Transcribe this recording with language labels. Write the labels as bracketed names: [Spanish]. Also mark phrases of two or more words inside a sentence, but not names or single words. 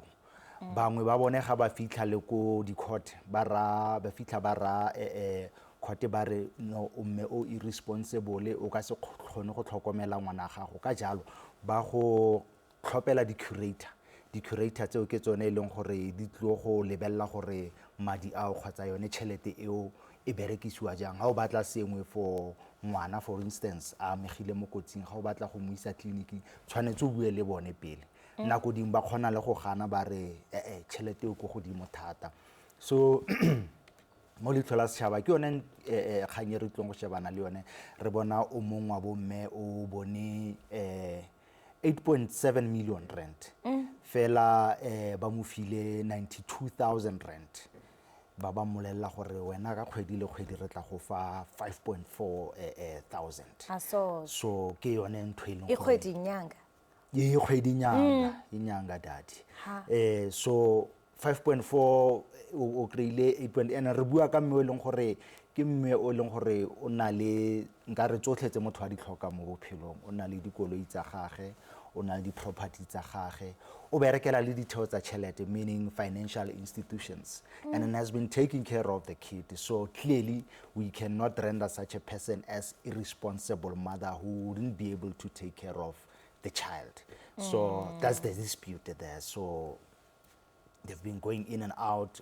[Tswana] Bangwe ba bone ga ba fitlha le ko di-court ba fitlha ba ra court ba re no mme o irresponsible o ka se kgone go tlhokomela ngwana gago, ka jalo ba go tlhopela di-curator tseo ke tsone e leng gore di tlo go lebelela gore madi ao kgotsa yone tšhelete eo e berekisiwa jang. Ga o batla sengwe for ngwana [English] for instance [Tswana] a megile mo kotsing, ga o batla go mo isa tleliniking tshwanetse o bue le bone pele. Nako dingwe ba kgona le go gana ba re tšhelete eo ko godimo thata. So mo leitlho la setšhaba ke yone kgang e re tlong go shebana le yone. Re bona o mongwe wa bomme o bone 8.7 million rand fela ba mo file 92,000 rand. Ba mmolelela gore wena ka kgwedi le kgwedi re tla go fa 5.4 thousand. So ke yone ntho e leng kgwedi nyanga [Zulu] inyanga dadi. [Tswana] So 5.4 o kreile 8. And re bua ka mme o leng gore ke mme o leng gore o na le nka re tsotlhetse motho a di tlhoka mo bophelong, o na le dikoloi tsa gage, o na le di-property tsa gage, o berekela le ditheo tsa tšhelete, [English] meaning financial institutions, and has been taking care of the kid. So clearly we cannot render such a person as irresponsible mother who wouldn't be able to take care of the child. So that's the dispute there. So they've been going in and out.